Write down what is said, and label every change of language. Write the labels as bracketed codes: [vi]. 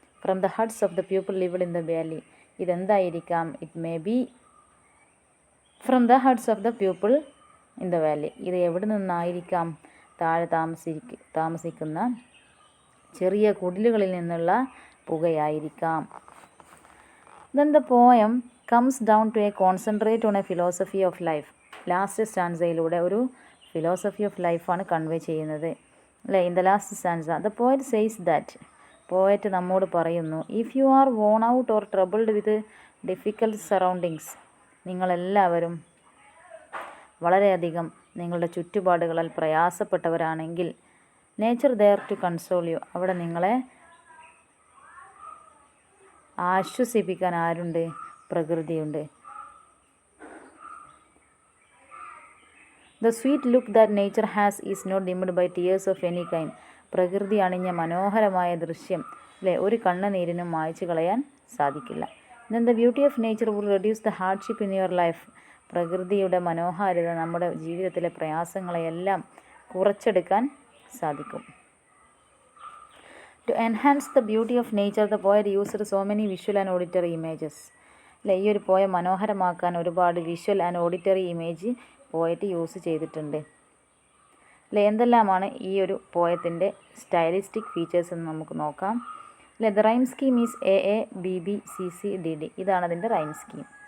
[en] From the huts of the people lived in the valley. [ml] ഇതെന്തായിരിക്കാം? [en] It may be from the huts of the people in the valley. [ml] ഇത് എവിടെ നിന്നായിരിക്കാം? താഴെ താമസിക്കുന്ന ചെറിയ കുടിലുകളിൽ നിന്നുള്ള പുകയായിരിക്കാം. [en] Then the poem comes down to a concentrate on a philosophy of life. [ml] Last സ്റ്റാൻസയിലൂടെ ഒരു philosophy of ലൈഫാണ് convey ചെയ്യുന്നത് അല്ലേ. [en] In the last stanza the poet says that. [ml] Poet നമ്മോട് പറയുന്നു, [en] If you are worn out or troubled with difficult surroundings. [ml] നിങ്ങളെല്ലാവരും വളരെയധികം നിങ്ങളുടെ ചുറ്റുപാടുകളാൽ പ്രയാസപ്പെട്ടവരാണെങ്കിൽ, [en] Nature there to console you. [ml] അവിടെ നിങ്ങളെ ആശ്വസിപ്പിക്കാൻ ആരുണ്ട്? പ്രകൃതിയുണ്ട്. [en] The sweet look that nature has is not dimmed by tears of any kind. [ml] പ്രകൃതി അണിഞ്ഞ മനോഹരമായ ദൃശ്യം അല്ലേ ഒരു കണ്ണുനീരിനും മായ്ച്ചു കളയാൻ സാധിക്കില്ല. [en] Then the beauty of nature would reduce the hardship in your life. [ml] പ്രകൃതിയുടെ മനോഹാരിത നമ്മുടെ ജീവിതത്തിലെ പ്രയാസങ്ങളെയെല്ലാം കുറച്ചെടുക്കാൻ സാധിക്കും. [en] To enhance the beauty of nature, the poet used so many visual and auditory images. [ml] അല്ലേ, ഈ ഒരു പോയം മനോഹരമാക്കാൻ ഒരുപാട് visual and auditory image poet use ചെയ്തിട്ടുണ്ട്. അല്ലേ, എന്തെല്ലാമാണ് ഈ ഒരു പോയത്തിൻ്റെ സ്റ്റൈലിസ്റ്റിക് ഫീച്ചേഴ്സ് എന്ന് നമുക്ക് നോക്കാം. [en] അല്ലേ, the rhyme scheme is AABBCCDD. [ml] ഇതാണ് അതിൻ്റെ റൈം സ്കീം.